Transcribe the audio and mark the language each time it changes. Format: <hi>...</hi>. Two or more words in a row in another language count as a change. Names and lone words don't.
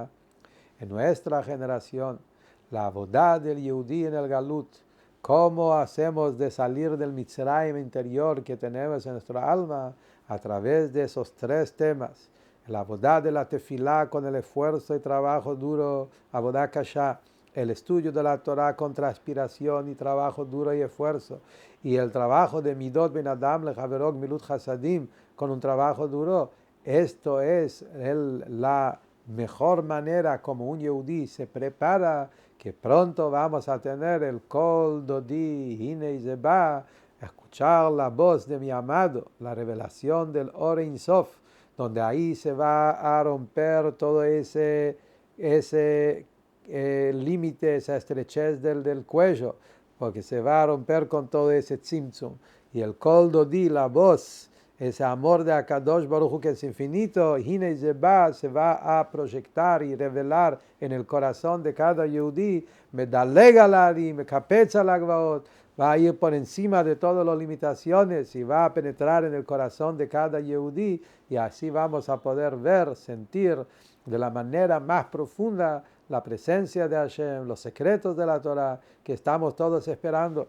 <es>En nuestra generación, la avodah del Yehudí en el Galut, cómo hacemos de salir del Mitzrayim interior que tenemos en nuestra alma a través de esos tres temas. La avodah de la tefilá con el esfuerzo y trabajo duro,</es> <he>עבודה קשה,</he> <es>el estudio de la Torah con transpiración y trabajo duro y esfuerzo, y el trabajo de</es> <he>מידות בין אדם לחברו גמילות חסדים</he> <es>con un trabajo duro. Esto es la mejor manera como un yehudí se prepara, que pronto vamos a tener el</es> <he>קול דודי הנה זה בא,</he> <es>escuchar la voz de mi amado, la revelación del</es> <he>אור אין סוף,</he> <es>donde ahí se va a romper todo ese límite, esa estrechez del cuello, porque se va a romper con todo ese tzimtzum. Y el</es> <he>קול דודי,</he> <es>la voz, ese amor de</es> <he>הקדוש ברוך הוא</he> <es>que es infinito,</es> <he>הנה זה בא,</he> <es>se va a proyectar y revelar en el corazón de cada Yehudí,</es> <he>מדלג על ההרים, מקפץ על הגבעות,</he> <es>va a ir por encima de todas las limitaciones y va a penetrar en el corazón de cada Yehudí, y así vamos a poder ver, sentir de la manera más profunda la presencia de Hashem, los secretos de la Torah que estamos todos esperando.</es>